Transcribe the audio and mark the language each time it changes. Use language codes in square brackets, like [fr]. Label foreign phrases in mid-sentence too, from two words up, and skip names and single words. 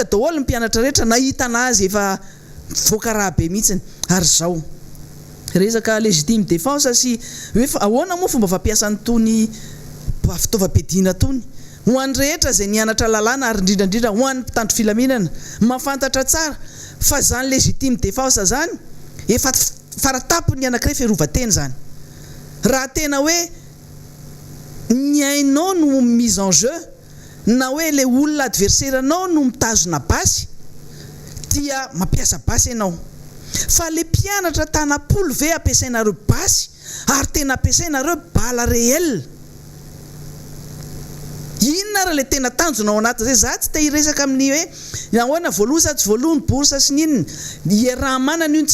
[mg] daholo ny mpianatra rehetra nahita anazy efa voaka raha be mihitsiny ary zao resaka [fr] légitime défense [mg] sy hoe ahoana moa fomba fampiasan'ny tony fitaovam-piadiana tony ho an'ny rehetra zay nianatra lalàna ary indrindrandrindra ho an'ny mpitandro filaminana mafantatra tsara fa zany [fr] légitime défense [mg] zany efa faratapony anankiray fiarovateny zany raha tena hoe ny ainao no [fr] mise en jeu [mg] na hoe le olona adversaire anao no mitazona basy dia mampiasa basy ianao fa le mpianatra tanapolo ve ampiasainareo basy ary tena ampiasainareo bala réel inona raha le tena tanjonao anaty zay za tsy te hiresaka amin'ny hoe nahoana voaloha sa tsy voaloha ny borsa sy ninona iaraha manana io ny